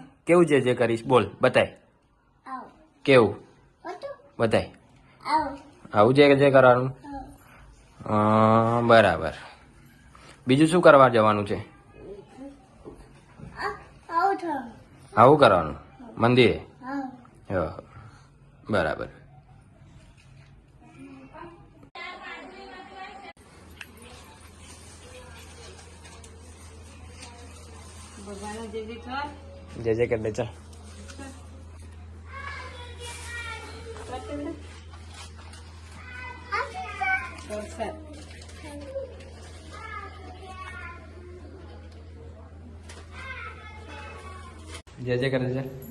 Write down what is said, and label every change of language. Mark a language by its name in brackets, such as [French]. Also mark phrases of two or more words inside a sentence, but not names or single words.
[Gujarati] કેવું જય જય કરીશ? બોલ, બતાય કેવું બતાય। આવું જય જય કરવાનું? બરાબર। બીજું શું કરવા જવાનું છે? આવું કરવાનું મંદિરે? [Hindi] બરાબર। जय जय कर दे चल। जय जय कर दे चल।